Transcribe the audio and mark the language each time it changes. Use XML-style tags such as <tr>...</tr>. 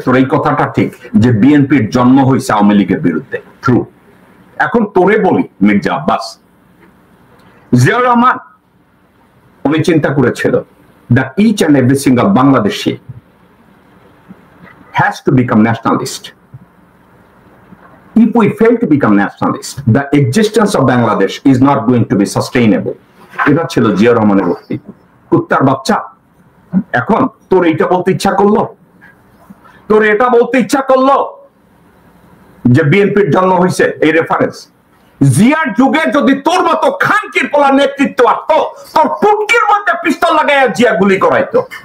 <bn>তোর এই কথাটা ঠিক যে বিএনপির জন্ম হয়েছে আওয়ামী লীগের বিরুদ্ধে, ট্রু। এখন তোরে বলি মির্জা আব্বাস, জিয়াউর রহমান উনি চিন্তা করেছিল</bn> <en>that each and every single Bangladeshi has to become nationalist. If we fail to become nationalist, the existence of Bangladesh is not going to be sustainable.</en> <bn>এটা ছিল জিয়াউর রহমানের উক্তি। কুত্তার বাচ্চা, এখন তোর এটা বলতে ইচ্ছা করলো, তোর এটা বলতে ইচ্ছা করলো যে বিএনপির জন্ম হয়েছে এই রেফারেন্স? জিয়ার যুগে যদি তোর মতো খানকির পোলা নেতৃত্ব আসতো, তোর পুটকির মধ্যে পিস্তল লাগাইয়া জিয়া গুলি করাইতো।</bn>